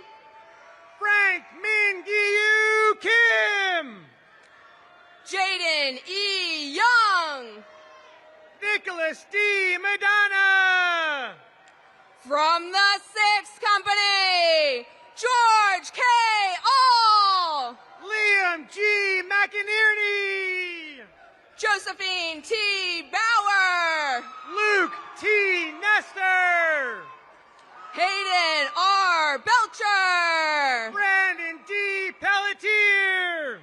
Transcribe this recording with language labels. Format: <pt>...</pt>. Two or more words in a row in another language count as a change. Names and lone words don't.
<en>Frank Min Giyu Kim. Jaden E. Young. Nicholas D. Madonna. From the 6th Company, George K. All. Liam G. McInerney. Josephine T. Bauer. Luke T. Nestor. Hayden R. Belcher. Brandon D. Pelletier.</en>